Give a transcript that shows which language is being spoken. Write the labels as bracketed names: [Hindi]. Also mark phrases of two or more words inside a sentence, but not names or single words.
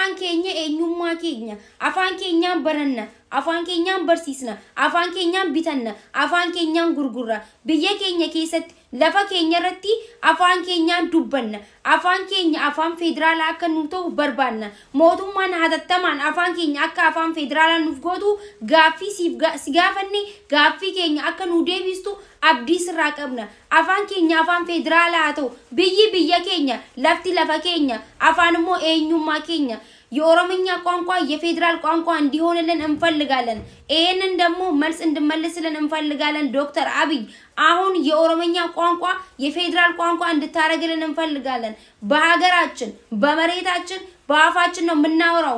[Oromo] keenya eenyummaa keenya afaan keenyaan baranna afaan keenyaan barsiisna afaan keenyaan bitanna afaan keenyaan gurgurra biyya keenya keessatti lafa keenya irratti afaan keenyaan dubbanna afaan keenya afaan federaalaa akka nu ta'u barbaanna mootummaan hatattamaan afaan keenya akka afaan federaalaa nuuf gootu gaaffii si gaafanne gaaffii keenya akka nu deebistu abdii sirraa qabna afaan keenya afaan federaalaa ta'u biyya keenya lafti lafa keenya afaan immoo eenyummaa keenya [Amharic] የኦሮምኛ ቋንቋ የፌደራል ቋንቋ እንዲሆንልን እንፈልጋለን ይሄንን ደግሞ መልስ እንድመልስልን እንፈልጋለን ዶክተር አብይ አሁን የኦሮምኛ ቋንቋ የፌደራል ቋንቋ እንድታረግልን እንፈልጋለን በሀገራችን በመሬታችን በአፋችን ነው የምናወራው